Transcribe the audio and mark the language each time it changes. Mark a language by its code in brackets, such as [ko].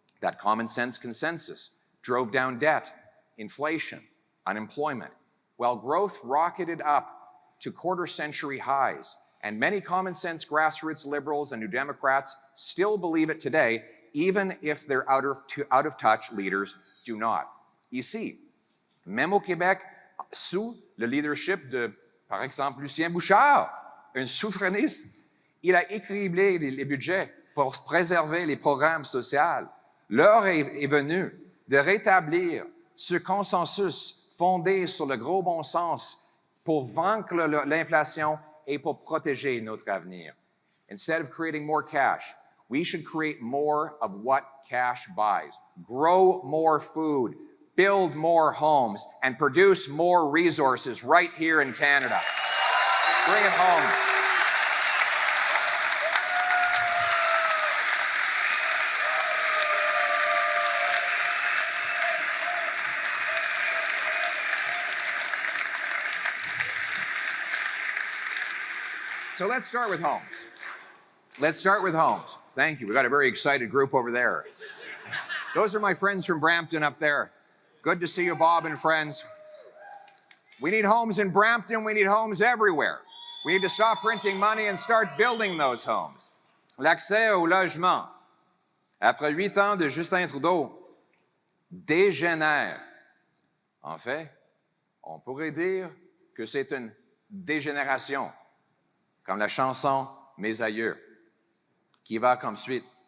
[en] That common sense consensus drove down debt, inflation, unemployment, while growth rocketed up to quarter-century highs. And many common sense grassroots liberals and New Democrats still believe it today, even if their out-of-touch leaders do not. [fr] Ici, même au Québec, sous le leadership de, par exemple, Lucien Bouchard, un souverainiste, il a équilibré les budgets pour préserver les programmes sociaux. L'heure est venue de rétablir ce consensus fondé sur le gros bon sens pour vaincre l'inflation et pour protéger notre avenir. [en] Instead of creating more cash, we should create more of what cash buys. Grow more food, build more homes, and produce more resources right here in Canada. Bring it home. So let's start with homes. Let's start with homes. Thank you. We got a very excited group over there. Those are my friends from Brampton up there. Good to see you, Bob and friends. We need homes in Brampton. We need homes everywhere. We need to stop printing money and start building those homes. [fr] L'accès au logement, après 8 ans de Justin Trudeau, dégénère. En fait, on pourrait dire que c'est une dégénération, comme la chanson « Mes aïeux », qui va comme suite.